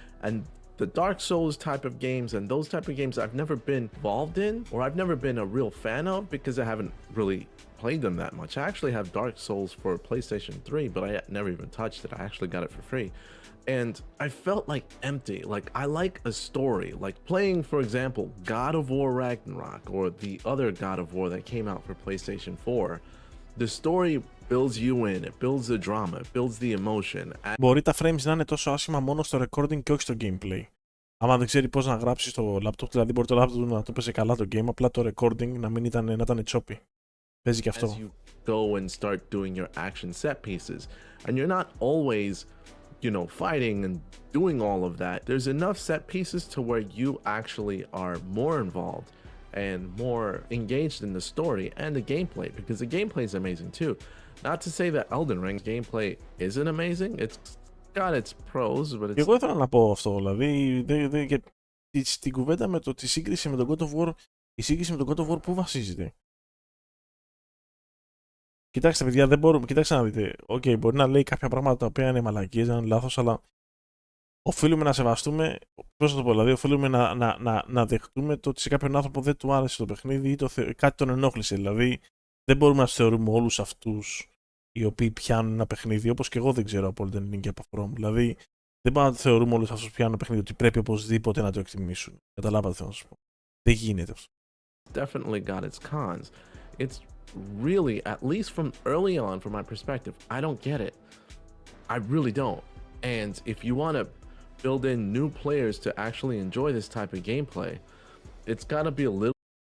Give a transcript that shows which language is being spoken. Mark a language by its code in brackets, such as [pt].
[en] And the Dark Souls type of games and those type of games I've never been involved in, or I've never been a real fan of, because I haven't really played them that much. I actually have Dark Souls for PlayStation 3, but I never even touched it. I actually got it for free. And I felt like empty. Like, I like a story. Like playing, for example, God of War Ragnarok or the other God of War that came out for PlayStation 4. The story builds you in, it builds the drama, it builds the emotion. [el] Μπορεί τα frames να είναι τόσο άσχημα μόνο στο recording και όχι στο gameplay. Άμα δεν ξέρει πώς να γράψει στο laptop, δηλαδή μπορεί το laptop να το πέσει καλά το game, απλά το recording να ήταν choppy. Παίζει και αυτό. [en] As you go and start doing your action set pieces, and you're not always, you know, fighting and doing all of that. There's enough set pieces to where you actually are more involved and more engaged in the story and the gameplay, because the gameplay is amazing too. Not to say that Elden Ring's gameplay isn't amazing. It's got its pros, but it's... [el] Εγώ ήθελα να πω αυτό, δηλαδή, στην κουβέντα με τη σύγκριση με τον God of War, η σύγκριση με τον God of War πού βασίζεται? Κοιτάξτε παιδιά, δεν μπορούμε, κοιτάξτε να δείτε, okay, μπορεί να λέει κάποια πράγματα τα οποία είναι μαλακίες, να είναι λάθος, αλλά οφείλουμε να σεβαστούμε, πώς να το πω, δηλαδή οφείλουμε να δεχτούμε το ότι σε κάποιον άνθρωπο δεν του άρεσε το παιχνίδι ή κάτι τον ενόχλησε, δηλαδή δεν μπορούμε να τους θεωρούμε όλους αυτούς οι οποίοι πιάνουν ένα παιχνίδι, όπως και εγώ δεν ξέρω από Elden Ring και από From, δηλαδή δεν μπορούμε να θεωρούμε όλους αυτούς που πιάνουν ένα παιχνίδι ότι πρέπει οπωσδήποτε να το εκτιμήσουν. Καταλάβατε θέλω να σας πω. Δεν γίνεται αυτό. [en] Definitely got its cons. It's really, at least from early on, from my perspective, I don't get it. I really don't. And if you want to build in new players to actually enjoy this type of gameplay, it's got to be a little...